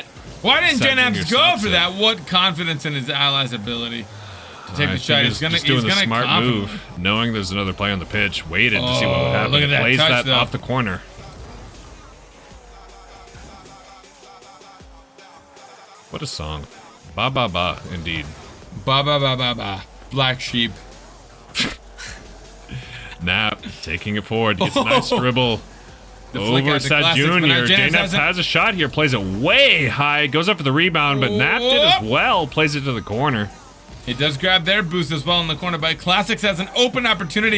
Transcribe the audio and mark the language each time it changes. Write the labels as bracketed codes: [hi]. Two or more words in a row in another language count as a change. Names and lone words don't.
[en] Why didn't JNap go for that? What confidence in his ally's ability to take the shot? He's doing the smart move, knowing there's another play on the pitch. Waited to see what would happen. Look at that plays touch, that off the corner. What a song. Ba ba ba, indeed. Ba ba ba ba ba. Black sheep. Nap taking it forward. Gets a nice dribble. Over Sad Junior. JNap has a shot here. Plays it way high. Goes up for the rebound, but Nap did as well. Plays it to the corner. He does grab their boost as well in the corner, but Classics has an open opportunity.